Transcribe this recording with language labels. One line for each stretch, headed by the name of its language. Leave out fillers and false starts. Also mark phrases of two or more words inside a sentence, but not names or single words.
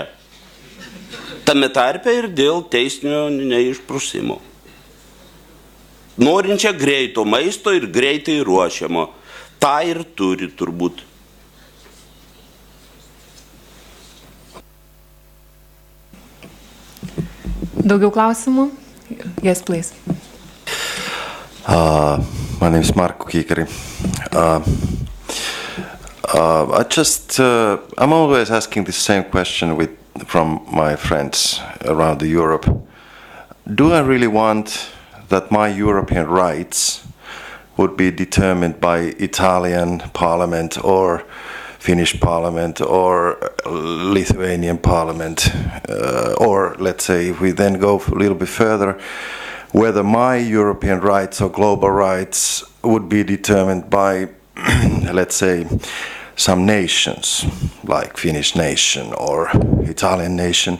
Lithuanian: Tame tarpe ir dėl teisinio neišprusimo. Norinčią greito maisto ir greitai ruošiamo. Ta ir turi turbūt. Daugiau klausimų?
English: Yes, please. My name is Markku Kiikari. I'm always asking the same question from my friends around Europe. Do I really want that my European rights would be determined by Italian parliament or Finnish parliament or Lithuanian parliament, or let's say if we then go a little bit further, whether my European rights or global rights would be determined by, let's say, some nations, like Finnish nation or Italian nation.